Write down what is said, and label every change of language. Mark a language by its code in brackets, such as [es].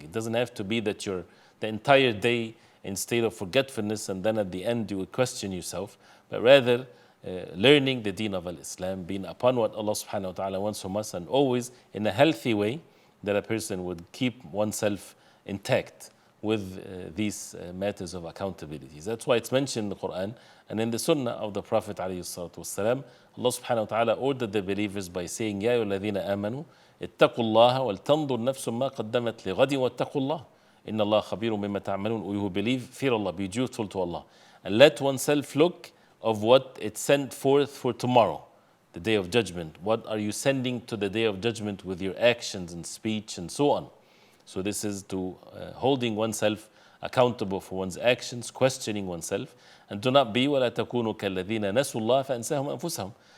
[en] It doesn't have to be that you're the entire day in state of forgetfulness and then at the end you would question yourself, but rather learning the deen of Islam, being upon what Allah subhanahu wa ta'ala wants from us, and always in a healthy way that a person would keep oneself intact with these matters of accountability. That's why it's mentioned in the Quran and in the Sunnah of the Prophet alayhi salatu wasalam. Allah subhanahu wa ta'ala ordered the believers by saying, [ar] يَا أَيُّهَا الَّذِينَ آمَنُوا اتَّقُوا اللَّهَ وَلْتَنْظُرْ نَفْسٌ مَا قَدَّمَتْ لِغَدٍ وَاتَّقُوا اللَّهَ إِنَّ اللَّهَ خَبِيرٌ بِمَا تَعْمَلُونَ. [en] We who believe, fear Allah, be dutiful to Allah, and let oneself look of what it sent forth for tomorrow, the Day of Judgment. What are you sending to the Day of Judgment with your actions and speech and so on? So this is to holding oneself accountable for one's actions, questioning oneself, and do not be [ar] وَلَا تَكُونُوا كَالَّذِينَ نَسُوا اللَّهَ فَأَنْسَاهُمْ أَنفُسَهُمْ.